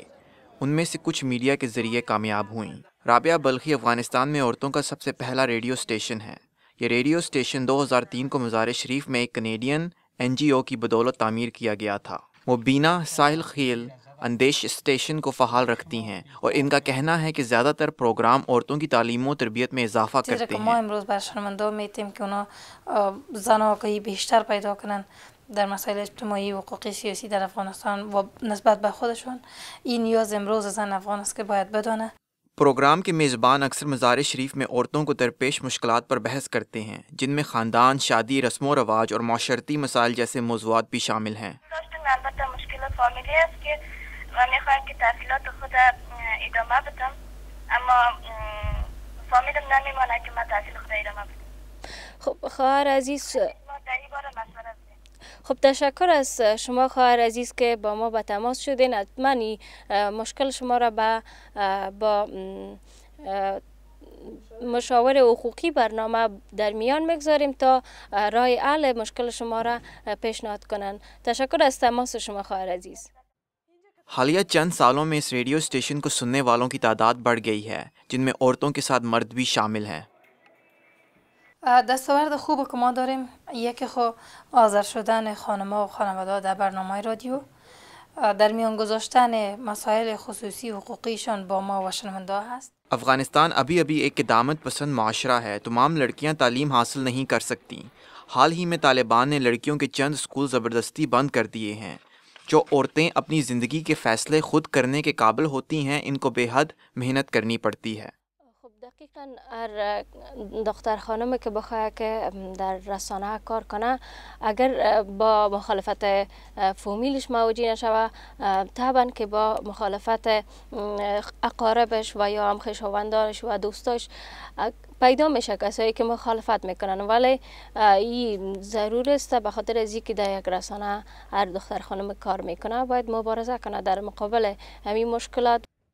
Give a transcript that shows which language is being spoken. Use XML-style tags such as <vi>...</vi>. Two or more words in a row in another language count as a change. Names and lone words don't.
<ur>ان میں سے کچھ میڈیا کے ذریعے کامیاب ہوئیں۔ رابعہ بلخی افغانستان میں عورتوں کا سب سے پہلا ریڈیو اسٹیشن ہے۔ یہ ریڈیو اسٹیشن 2003 کو مزار شریف میں ایک کنیڈین NGO کی بدولت تعمیر کیا گیا تھا۔ وہ بینا ساحل خیل اندیش اسٹیشن کو فعال رکھتی ہیں اور ان کا کہنا ہے کہ زیادہ تر پروگرام عورتوں کی تعلیم و تربیت میں اضافہ کرتے ما ہیں۔</ur> <fa>امروز بر شرمنده میتیم که اونا زن آگاهی بیشتر پیدا کنن در مسائل اجتماعی و حقوقی سیاسی در افغانستان و نسبت به خودشون. این نیاز امروز زن افغان است که باید بدانه.</fa> <ur>پروگرام کے میزبان اکثر مزار شریف میں عورتوں کو درپیش مشکلات پر بحث کرتے ہیں، جن میں خاندان، شادی، رسم و رواج اور معاشرتی مسائل جیسے موضوعات بھی شامل ہیں۔</ur> <fa>البته مشکل فامیلی است که من میخواهم که تحصیلات خود ادامه بدم، اما فامیلم نمیماند که من تحصیل خود ادامه بدم. خب خواهر عزیز، ما در این باره مشورت داریم. خب تشکر از شما خواهر عزیز که با ما به تماس شدین. حتما مشکل شما را با مشاور حقوقی برنامه در میان میگذاریم تا راه حل مشکل شما را پیشنهاد کنند. تشکر از تماس شما خواهر عزیز.</fa> <ur>حالیہ چند سالوں میں اس ریڈیو اسٹیشن کو سننے والوں کی تعداد بڑھ گئی ہے، جن میں عورتوں کے ساتھ مرد بھی شامل ہیں۔</ur> <fa>دستاورد خوب که ما داریم یکی خو حاضر شدن خانم‌ها و خانواده‌ها در برنامه رادیو، در میان گذاشتن مسائل خصوصی حقوقیشان با ما و شنونده هست.</fa> <ur>افغانستان ابھی ایک قدامت پسند معاشرہ ہے۔ تمام لڑکیاں تعلیم حاصل نہیں کر سکتی۔ حال ہی میں طالبان نے لڑکیوں کے چند اسکول زبردستی بند کر دیے ہیں۔ جو عورتیں اپنی زندگی کے فیصلے خود کرنے کے قابل ہوتی ہیں، ان کو بے حد محنت کرنی پڑتی ہے۔</ur> <fa>خب دقیقا هر دختر خانمی که بخواه که در رسانه کار کنه، اگر با مخالفت فامیلش مواجه نشوه، طبعا که با مخالفت اقاربش و یا هم خویشاوندانش و دوستاش پیدا میشه کسایی که مخالفت میکنن، ولی این ضرور است به خاطر از اینکه در یک رسانه هر دختر خانم کار میکنه باید مبارزه کنه در مقابل همین مشکلات</fa>